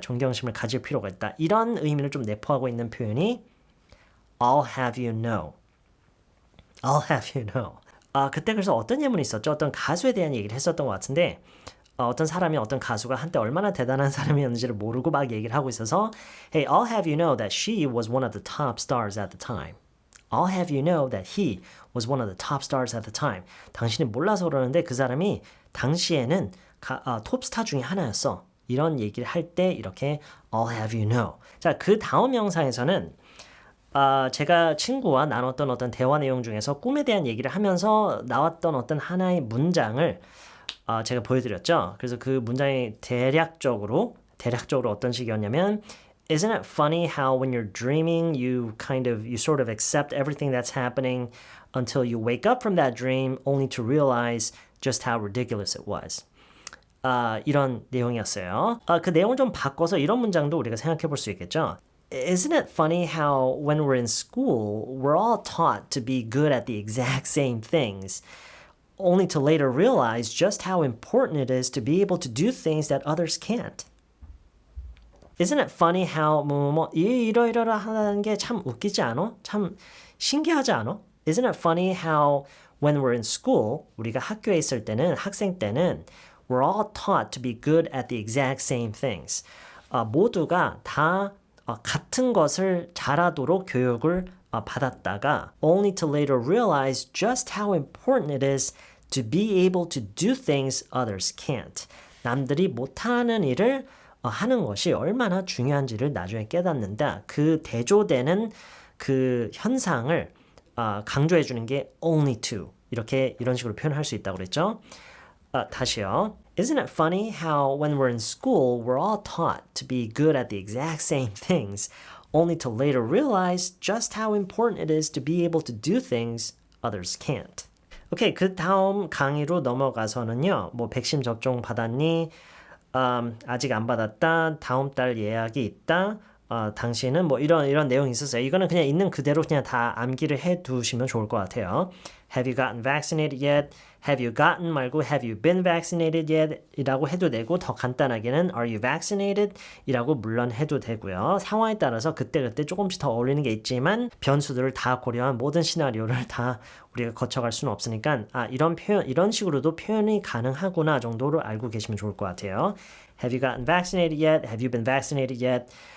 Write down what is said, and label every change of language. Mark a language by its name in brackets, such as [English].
[Korean] 존경심을 가질 필요가 있다. 이런 의미를 좀 내포하고 있는 표현이 [English] I'll have you know. I'll have you know. [Korean] 그때 그래서 어떤 예문이 있었죠? 어떤 가수에 대한 얘기를 했었던 것 같은데 어떤 사람이 어떤 가수가 한때 얼마나 대단한 사람이었는지를 모르고 막 얘기를 하고 있어서 [English] Hey, I'll have you know that she was one of the top stars at the time. I'll have you know that he was one of the top stars at the time. [Korean] 당신이 몰라서 그러는데 그 사람이 당시에는 톱스타 중에 하나였어. 이런 얘기를 할 때 이렇게 [English] I'll have you know. [Korean] 자, 그 다음 영상에서는 제가 친구와 나눴던 어떤 대화 내용 중에서 꿈에 대한 얘기를 하면서 나왔던 어떤 하나의 문장을 제가 보여드렸죠. 그래서 그 문장이 대략적으로 어떤 식이었냐면 [English] Isn't it funny how when you're dreaming you sort of accept everything that's happening until you wake up from that dream only to realize just how ridiculous it was. [Korean] 이런 내용이었어요. 그 내용을 좀 바꿔서 이런 문장도 우리가 생각해 볼 수 있겠죠. [English] Isn't it funny how when we're in school we're all taught to be good at the exact same things only to later realize just how important it is to be able to do things that others can't. Isn't it funny how [Korean] 이러이러하는 게 참 웃기지 않아? 참 신기하지 않아? [English] Isn't it funny how when we're in school [Korean] 우리가 학교에 있을 때는 학생 때는 [English] we're all taught to be good at the exact same things. [Korean] 모두가 다 같은 것을 잘하도록 교육을 받았다가 [English] only to later realize just how important it is to be able to do things others can't. [Korean] 남들이 못하는 일을 하는 것이 얼마나 중요한지를 나중에 깨닫는다. 그 대조되는 그 현상을 강조해 주는 게 [English] only to [Korean] 이런 식으로 표현할 수 있다고 그랬죠. 다시요. [English] Isn't it funny how when we're in school, we're all taught to be good at the exact same things, only to later realize just how important it is to be able to do things others can't. [Korean] 오케이, 그 다음 강의로 넘어가서는요. 뭐 백신 접종 받았니? 아직 안 받았다. 다음 달 예약이 있다. 당신은 뭐 이런 내용이 있었어요. 이거는 그냥 있는 그대로 그냥 다 암기를 해 두시면 좋을 것 같아요. [English] Have you gotten vaccinated yet? Have you gotten [Korean] 말고 [English] have you been vaccinated yet? [Korean] 이라고 해도 되고 더 간단하게는 [English] are you vaccinated? [Korean] 이라고 물론 해도 되고요. 상황에 따라서 그때그때 조금씩 더 어울리는 게 있지만 변수들을 다 고려한 모든 시나리오를 다 우리가 거쳐갈 수는 없으니까 이런 식으로도 표현이 가능하구나 정도로 알고 계시면 좋을 것 같아요. [English] Have you gotten vaccinated yet? Have you been vaccinated yet?